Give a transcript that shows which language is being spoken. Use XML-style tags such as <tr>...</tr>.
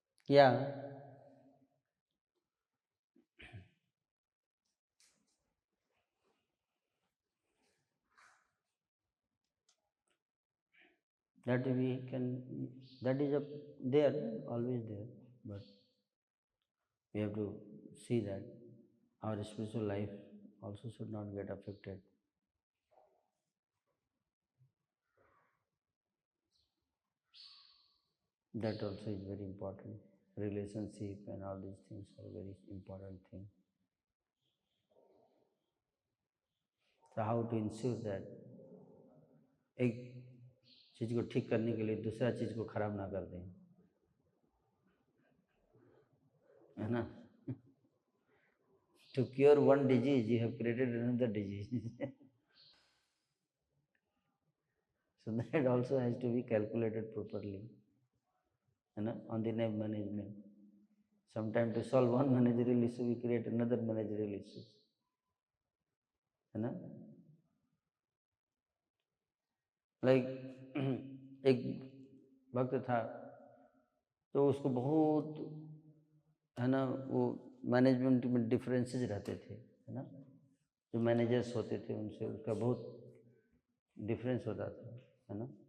<en>या that we can, that is there, always there, but we have to see that our spiritual life also should not get affected. That also is very important. Relationship and all these things are very important thing. So how to ensure that</en> <hi>एक चीज़ को ठीक करने के लिए दूसरा चीज़ को खराब ना कर दें, है ना?</hi> <en>To cure one disease, you have created another disease. So that also has to be calculated properly,</en> <hi>है ना?</hi> <en>On the NAV management. Sometimes to solve one managerial issue, we create another managerial issue,</en> <hi>है ना? Like एक भक्त था, तो उसको बहुत, है ना, वो मैनेजमेंट में डिफरेंसेस रहते थे, है ना? जो मैनेजर्स होते थे उनसे उसका बहुत डिफरेंस होता था, है ना?</hi>